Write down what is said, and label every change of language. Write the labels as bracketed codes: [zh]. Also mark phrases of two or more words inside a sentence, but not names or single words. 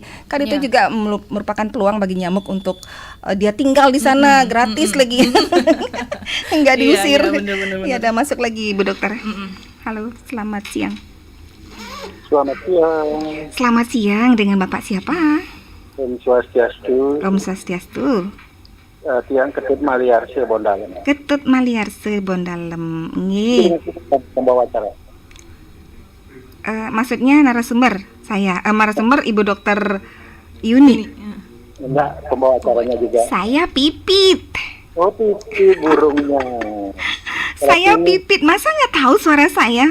[id] Kan itu juga merupakan peluang bagi nyamuk untuk dia tinggal di sana gratis lagi. Enggak diusir. Iya, ada masuk lagi Ibu Dokter. Halo, selamat siang. Selamat siang. Selamat siang, dengan Bapak siapa? Om Swastiastu. Om Swastiastu. Tiang Ketut Maliarse Bondalem. Ketut Maliarse Bondalem. Nggih. Pembawa acara. Maksudnya narasumber saya, narasumber Ibu Dokter Yuni. Enggak, pembawa acaranya juga. Saya Pipit. Oh, Pipit burungnya. Saya Pipit, masa nggak tahu suara saya?